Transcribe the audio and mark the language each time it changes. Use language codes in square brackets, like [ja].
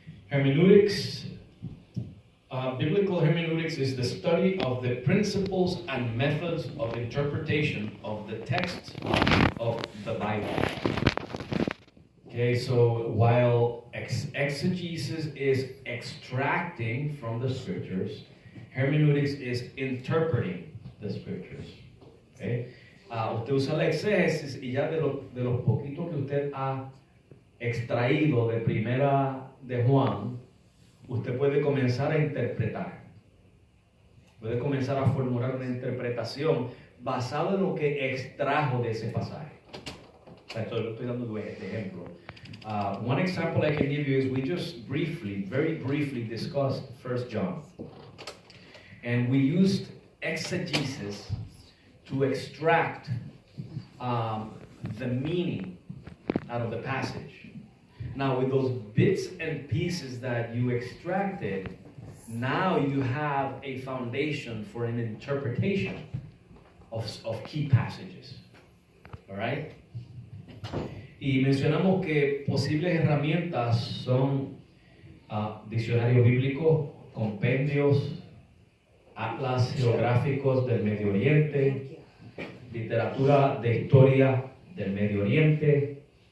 [en] Hermeneutics, biblical hermeneutics is the study of the principles and methods of interpretation of the text of the Bible. Okay, so while exegesis is extracting from the scriptures, hermeneutics is interpreting the scriptures. Okay? [es] Usted usa la exégesis y ya de los poquitos que usted ha extraído de primera de Juan, usted puede comenzar a interpretar. Puede comenzar a formular una interpretación basada en lo que extrajo de ese pasaje. Estoy dando de ejemplo. [en] One example I can give you is we just very briefly discussed 1 John. And we used exegesis to extract the meaning out of the passage. Now, with those bits and pieces that you extracted, now you have a foundation for an interpretation of key passages. All right? [es] Y mencionamos que posibles herramientas son diccionarios bíblicos, compendios, atlas geográficos del Medio Oriente, literatura de historia del Medio Oriente,